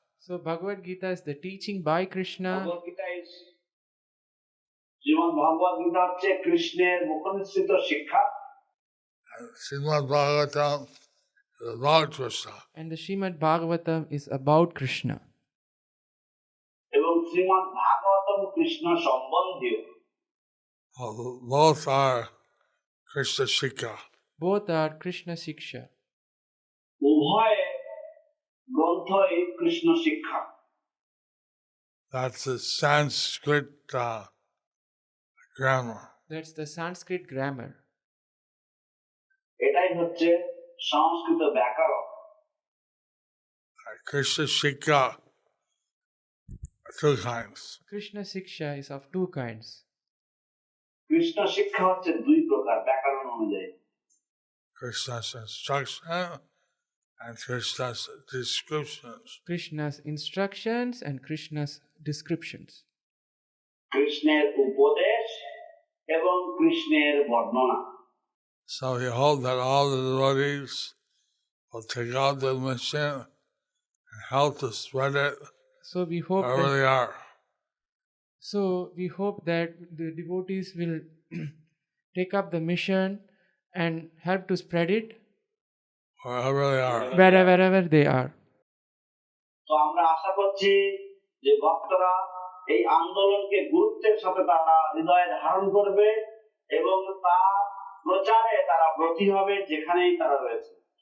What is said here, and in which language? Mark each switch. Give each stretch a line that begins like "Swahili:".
English: So Bhagavad Gita is the teaching by Krishna.
Bangla: Bhagavad Gita is Srimad Bhagavatam হচ্ছে কৃষ্ণের মুখনিসৃত শিক্ষা।
English: And Srimad Bhagavatam is about Krishna. And the Srimad Bhagavatam is about Krishna.
Bangla: এবং শ্রীমদ ভাগবতম কৃষ্ণ সম্বন্ধীয়।
English: Both are Krishna Shikha. Both are Krishna Siksha.
Bangla: উভয় গ্রন্থই কৃষ্ণ শিক্ষা।
English: That's the Sanskrit grammar. That's the Sanskrit grammar.
Bangla: এটাই হচ্ছে সংস্কৃত ব্যাকরণ।
English: Krishna Shikha, two kinds. Krishna Siksha is of two kinds.
Bangla: Krishna শিক্ষা হচ্ছে দুই প্রকার ব্যাকরণ অনুযায়ী।
English: Krishna's instruction and Krishna's descriptions. Krishna's instructions and Krishna's descriptions.
Bangla: কৃষ্ণের উপদেশ এবং কৃষ্ণের বর্ণনা।
English: So we hope that all the devotees will take out the mission and help to spread it So we hope wherever that, they are. so we hope that the devotees will take up the mission and help to spread it Wherever they are. wherever they are.
Bangla: তো আমরা আশা করছি যে ভক্তরা এই আন্দোলনকে গুরুত্বের সাথে তারা হৃদয়ে ধারণ করবে এবং তা প্রচারে তারা ব্রতী হবে যেখানেই তারা রয়েছে।